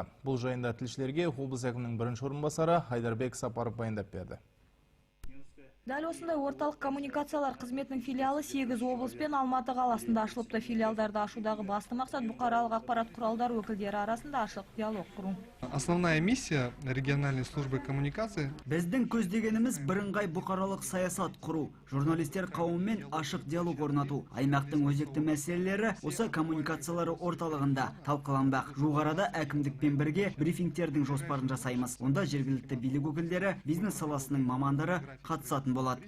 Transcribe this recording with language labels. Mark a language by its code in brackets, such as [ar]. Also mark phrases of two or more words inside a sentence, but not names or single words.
[kk] Бұл жайында тілшілерге облыс әкімінің бірінші орынбасары Айдарбек Сапаров баяндап берді. Дәл осындай орталық коммуникациялар қызметінің филиалы 8 облыс пен Алматы қаласында ашылыпты. Филиалдарды ашудағы басты мақсат бұқаралық ақпарат құралдар өкілдері арасында ашық диалог құру. [ru] Основная миссия региональной службы коммуникации. [kk] Біздің көздегеніміз бірыңғай бұқаралық саясат құру, журналистер қауымымен ашық диалог орнату. Аймақтың өзекті мәселелері осы коммуникациялары орталығында талқыланбақ. Жоғарыда әкімдікпен бірге брифингтердің жоспарын жасаймыз. Онда жергілікті билік өкілдері, бизнес саласының мамандары қатысатын болады.